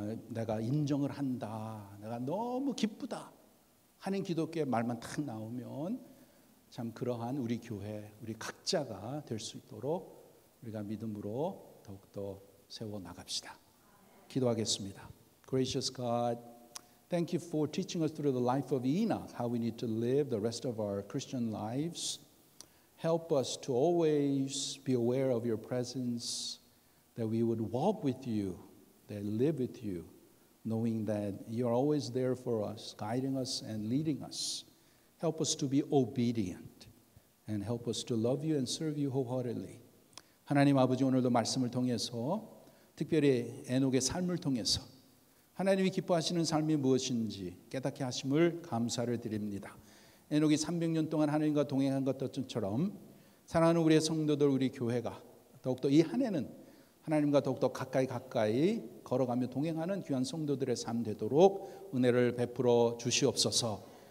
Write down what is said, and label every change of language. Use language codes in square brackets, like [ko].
[ko] 내가 인정을 한다. 내가 너무 기쁘다. 한인 기독교의 말만 딱 나오면 참 그러한 우리 교회, 우리 각자가 될 수 있도록 우리가 믿음으로 더욱더 세워 나갑시다. 기도하겠습니다. [en] Gracious God, thank you for teaching us through the life of Enoch how we need to live the rest of our Christian lives. Help us to always be aware of your presence, that we would walk with you, that live with you, knowing that you are always there for us, guiding us and leading us. Help us to be obedient and help us to love you and serve you wholeheartedly. [ko] 하나님 아버지, 오늘도 말씀을 통해서 특별히 에녹의 삶을 통해서 하나님이 기뻐하시는 삶이 무엇인지 깨닫게 하심을 감사를 드립니다. 에녹이 300년 동안 하나님과 동행한 것처럼 사랑하는 우리의 성도들, 우리 교회가 더욱더 이 한 해는 하나님과 더욱더 가까이 걸어가며 동행하는 귀한 성도들의 삶 되도록 은혜를 베풀어 주시옵소서.